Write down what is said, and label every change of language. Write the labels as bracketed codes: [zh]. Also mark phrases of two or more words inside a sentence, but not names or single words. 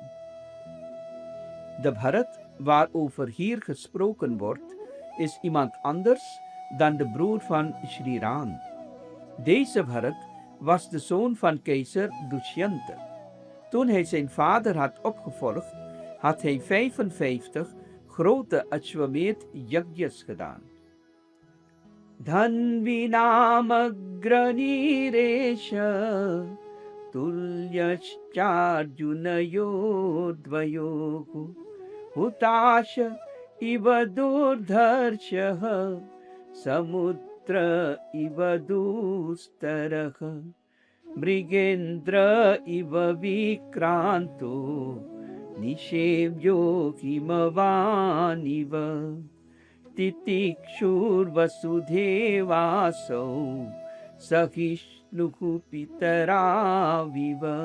[nl] De Bharat waarover hier gesproken wordt, is iemand anders dan de broer van Shri Ram. Deze Bharat was de zoon van keizer Dushyanta. Toen hij zijn vader had opgevolgd, had hij 55 grote Ashwamedh yajnas gedaan. [sa] धन्विनामग्रणीरेष तुल्यश्चार्जुनयो हुताश इव दुर्धर्षः समुद्र इव दुस्तरः मृगेन्द्र इव विक्रान्तो निषेव्यो हिमवानिव तितिक्षुर्वसुधेवासौ सहिष्णुः पितराविव।